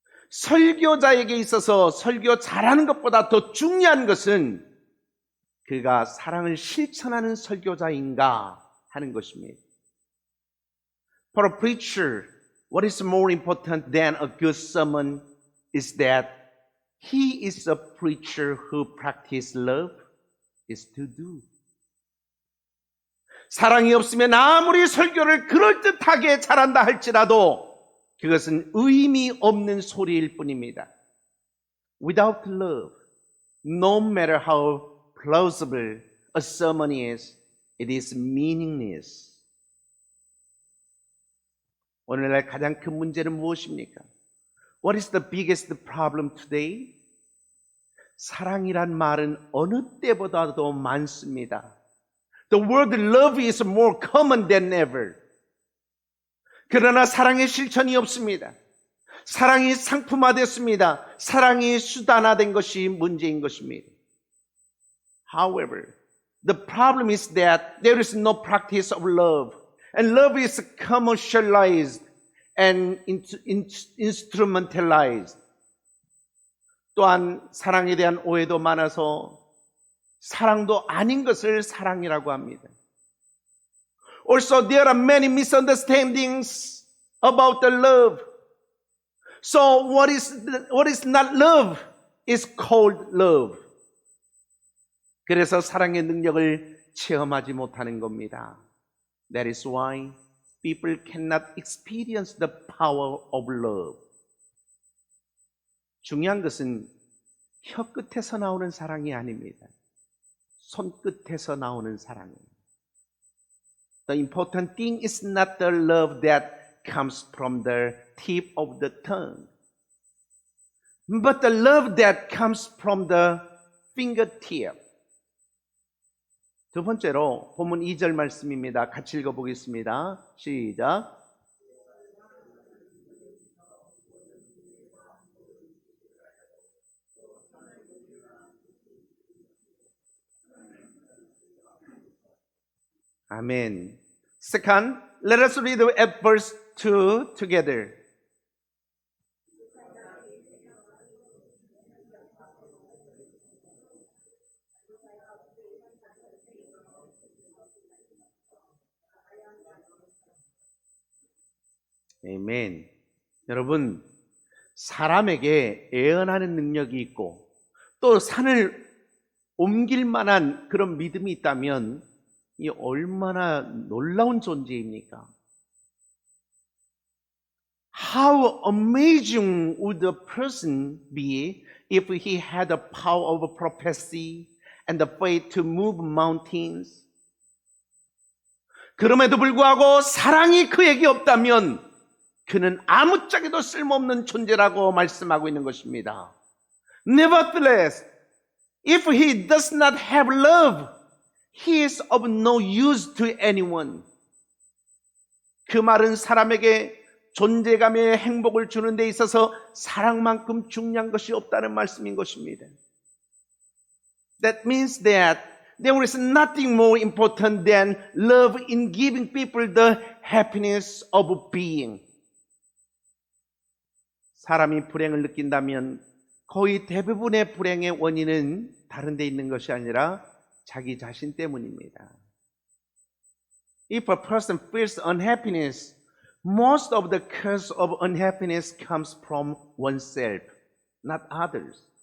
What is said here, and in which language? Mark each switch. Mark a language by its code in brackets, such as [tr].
[ko] 설교자에게 있어서 설교 잘하는 것보다 더 중요한 것은 그가 사랑을 실천하는 설교자인가 하는 것입니다. [en] For a preacher, what is more important than a good sermon is that he is a preacher who practices love is to do. [ko] 사랑이 없으면 아무리 설교를 그럴듯하게 잘한다 할지라도 그것은 의미 없는 소리일 뿐입니다. [en] Without love, no matter how plausible a sermon is, it is meaningless. [ko] 오늘날 가장 큰 문제는 무엇입니까? [en] What is the biggest problem today? [ko] 사랑이란 말은 어느 때보다도 많습니다. [en] The word love is more common than ever. [ko] 그러나 사랑의 실천이 없습니다. 사랑이 상품화됐습니다. 사랑이 수단화된 것이 문제인 것입니다. [en] However, the problem is that there is no practice of love. And love is commercialized and instrumentalized. [ko] 또한 사랑에 대한 오해도 많아서 사랑도 아닌 것을 사랑이라고 합니다. [en] Also, there are many misunderstandings about the love. So, what is not love is called love. [ko] 그래서 사랑의 능력을 체험하지 못하는 겁니다. [en] That is why people cannot experience the power of love. [ko] 중요한 것은 혀끝에서 나오는 사랑이 아닙니다. 손끝에서 나오는 사랑입니다. [en] The important thing is not the love that comes from the tip of the tongue, but the love that comes from the fingertip. [ko] 두 번째로 본문 2절 말씀입니다. 같이 읽어보겠습니다. 시작. 아멘. [en] Second, let us read at verse 2 together. [ko] 아멘. 여러분, 사람에게 예언하는 능력이 있고 또 산을 옮길 만한 그런 믿음이 있다면 이 얼마나 놀라운 존재입니까? [en] How amazing would a person be if he had the power of prophecy and the faith to move mountains? [ko] 그럼에도 불구하고 사랑이 그에게 없다면 그는 아무짝에도 쓸모없는 존재라고 말씀하고 있는 것입니다. [en] Nevertheless, if he does not have love, he is of no use to anyone. [ko] 그 말은 사람에게 존재감의 행복을 주는 데 있어서 사랑만큼 중요한 것이 없다는 말씀인 것입니다. [en] That means that there is nothing more important than love in giving people the happiness of being. [ko] 사람이 불행을 느낀다면 거의 대부분의 불행의 원인은 다른 데 있는 것이 아니라 자기 자신 때문입니다. [en] If a person feels unhappiness, most of the cause of unhappiness comes from oneself, not others.